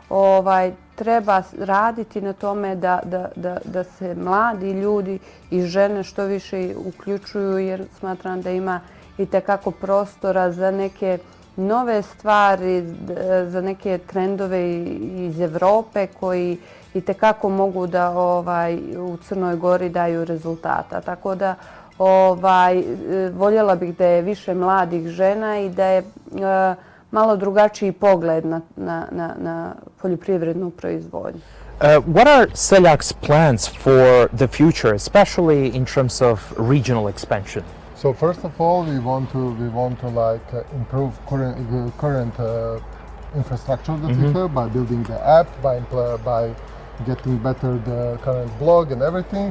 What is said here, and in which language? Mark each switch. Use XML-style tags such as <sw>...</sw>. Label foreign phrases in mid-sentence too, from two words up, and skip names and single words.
<sr>treba raditi na tome da se mladi ljudi i žene što više uključuju, jer smatram da ima itekako prostora za neke nove stvari, za neke trendove iz Evrope koji itekako mogu da u Crnoj Gori daju rezultata. Tako da voljela bih da je više mladih žena i da je malo drugačiji pogled na poljoprivrednu proizvodnju.</sr> <en>What are Seljak's plans for the future, especially in terms of regional expansion? So first of all, we want to like improve current infrastructure that we have by building the app, by getting better the current blog and everything.</en>